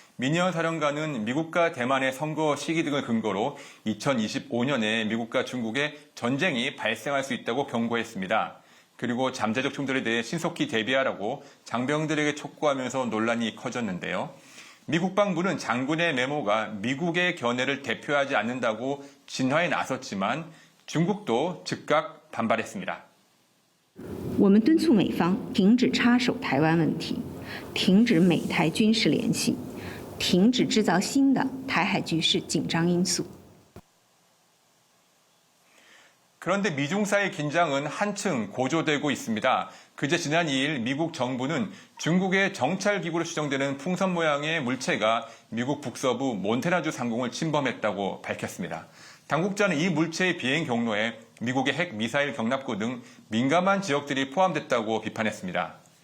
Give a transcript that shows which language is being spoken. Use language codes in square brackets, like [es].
[ko] 미니언 사령관은 미국과 대만의 선거 시기 등을 근거로 2025년에 미국과 중국의 전쟁이 발생할 수 있다고 경고했습니다. 그리고 잠재적 충돌에 대해 신속히 대비하라고 장병들에게 촉구하면서 논란이 커졌는데요. 미 국방부는 장군의 메모가 미국의 견해를 대표하지 않는다고 진화에 나섰지만 중국도 즉각 반발했습니다. [zh] 我们敦促美方停止插手台湾问题，停止美台军事联系，停止制造新的台海局势紧张因素。 [ko] 그런데 미중 사이 긴장은 한층 고조되고 있습니다. 그제 지난 2일 미국 정부는 중국의 정찰기구로 추정되는 풍선 모양의 물체가 미국 북서부 몬태나주 상공을 침범했다고 밝혔습니다. 당국자는 이 물체의 비행 경로에 미국의 핵 미사일 경납고 등 민감한 지역들이 포함됐다고 비판했습니다.